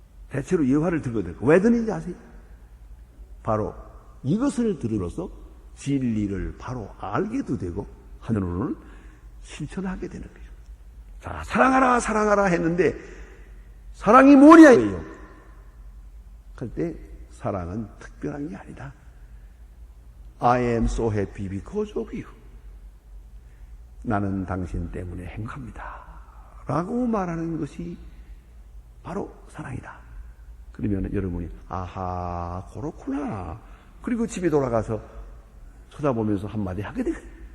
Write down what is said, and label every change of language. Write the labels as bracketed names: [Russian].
[Korean] 대체로 예화를 들거든요. 왜 드는지 아세요? 바로 이것을 들으로써 진리를 바로 알게도 되고 한으로는 실천하게 되는 거죠. 자, 사랑하라 사랑하라 했는데 사랑이 뭐냐예요. 그때 사랑은 특별한 게 아니다. [English] I am so happy because of you. [Korean] 나는 당신 때문에 행복합니다. 라고 말하는 것이 바로 사랑이다. 그러면 여러분이 아하 그렇구나. 그리고 집에 돌아가서 쳐다보면서 한마디 하게 되거든요.